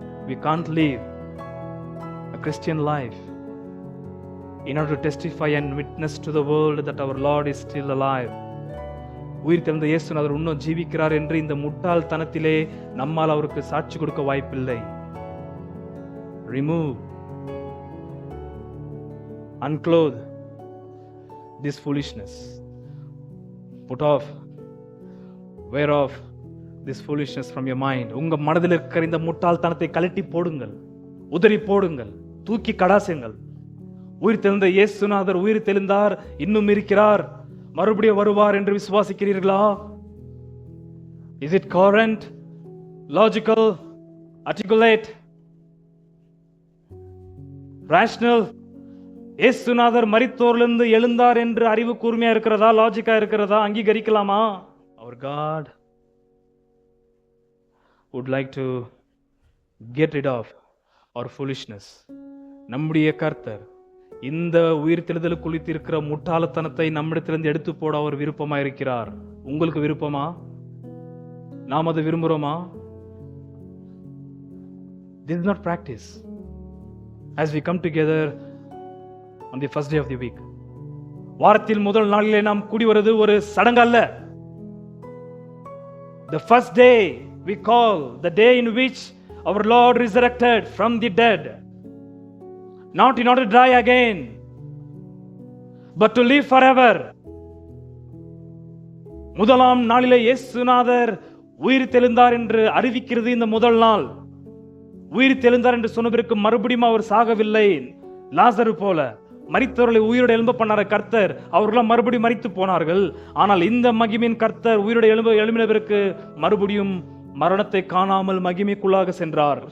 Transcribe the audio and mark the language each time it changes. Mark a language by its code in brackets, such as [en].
[en] We can't live a Christian life in order to testify and witness to the world that our Lord is still alive. [ta] உயிர் தெழுந்த இயேசுநாதர் இன்னும் ஜீவிக்கிறார் என்று இந்த முட்டாள்தனத்திலே நம்மால் அவருக்கு சாட்சி கொடுக்க வாய்ப்பில்லை. [en] Remove, unclothe this foolishness. Put off, wear off this foolishness from your mind. [ta] உங்க மனதில் இருக்கிற இந்த முட்டாள்தனத்தை கழட்டி போடுங்கள், உதறி போடுங்கள், தூக்கி கடாசுங்கள். உயிர் தெழுந்த இயேசுநாதர் உயிர் தெழுந்தார், இன்னும் இருக்கிறார், மறுபடியும் வருவார் என்று விசுவாசிக்கிறீர்களா? [en] Is it coherent, logical, articulate, rational? [ta] இயேசுநாதர் மரித்தோரிலிருந்து எழுந்தார் என்று அறிவு கூர்மையா இருக்கிறதா, லாஜிக்கா இருக்கிறதா, அங்கீகரிக்கலாமா? [en] Our God would like to get rid of our foolishness. [ta] நம்முடைய கர்த்தர் இந்த உயிர் தெழுதல் குறித்திருக்கிற முட்டாளத்தனத்தை நம்மிடத்திலிருந்து எடுத்து போட அவர் விருப்பமா இருக்கிறார். உங்களுக்கு விருப்பமா? நாம் அதை விரும்புகிறோமா? [en] This is not practice as we come together on the first day of the week. [ta] வாரத்தில் முதல் நாளிலே நாம் கூடி வருவது ஒரு சடங்கு அல்ல. [en] The first day we call the day in which our Lord resurrected from the dead, not in order to die again, but to live forever. [ta] முதலாம் நாளிலே இயேசுநாதர் உயிர் தெழுந்தார் என்று அறிவிக்கிறது இந்த முதல் நாள். உயிர் தெழுந்தார் என்று சொன்ன பிறகு மறுபடியும் அவர் சாகவில்லை. லாசரு போல மரித்தவர்களை உயிரோடு எழும்ப பண்ணார கர்த்தர், அவர்களாம் மறுபடியும் மரித்து போனார்கள். ஆனால் இந்த மகிமையின் கர்த்தர் உயிரோடு எழும்பின பிறகு மறுபடியும் மரணத்தை காணாமல் மகிமைக்குள்ளாக சென்றார்.